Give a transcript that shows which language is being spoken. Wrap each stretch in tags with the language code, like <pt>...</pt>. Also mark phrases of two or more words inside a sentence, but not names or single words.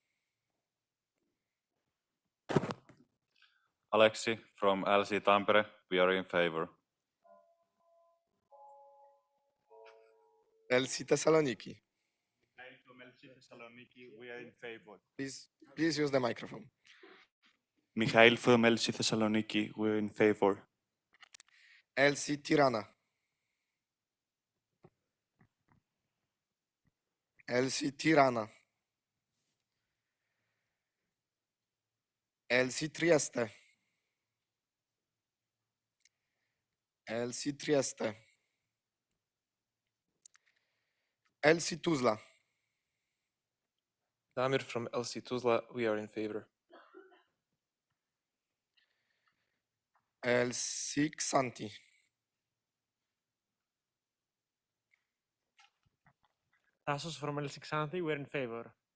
<en>Alexi from LC Tampere, we are in favor. LC Thessaloniki. From LC Thessaloniki, we are in favor. Please use the microphone. Mikhail from LC Thessaloniki, we're in favor. LC Tirana. LC Tirana. LC Trieste. LC Trieste. LC Tuzla. Damir from LC Tuzla, we are in favor. LC Xanti. Tassos from LC Xanthi, we're in favor.</en>